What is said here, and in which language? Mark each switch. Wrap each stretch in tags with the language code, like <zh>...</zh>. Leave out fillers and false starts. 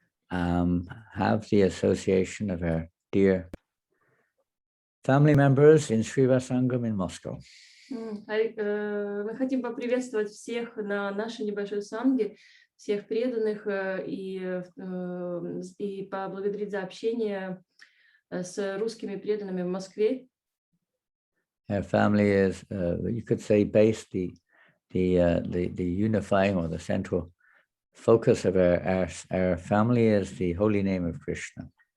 <en>have the association of our dear family members in SRIVASANGAN in Moscow.</en> <ru>Мы хотим поприветствовать всех на нашей небольшой санге, всех преданных и поблагодарить за общение с русскими преданными в Москве.</ru> <en>Our family is, you could say, based the unifying or the central focus of our family is the holy name of Krishna.</en>